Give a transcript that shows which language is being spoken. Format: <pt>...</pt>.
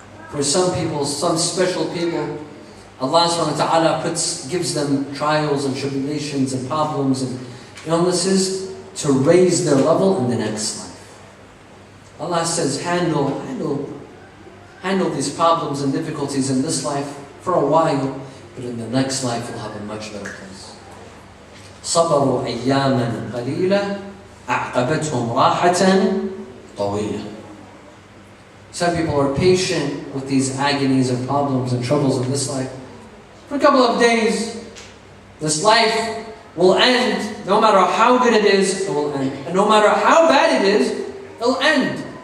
<en>For some people, some special people, Allah subhanahu wa ta'ala gives them trials and tribulations and problems and illnesses to raise their level in the next life. Allah says, handle these problems and difficulties in this life for a while, but in the next life you'll have a much better place.</en> <ar>صبروا أياما قليلة أعقبتهم راحة طويلة.</ar> <en>Some people are patient with these agonies and problems and troubles in this life. For a couple of days, this life will end. No matter how good it is, it will end. And no matter how bad it is, it'll end.</en>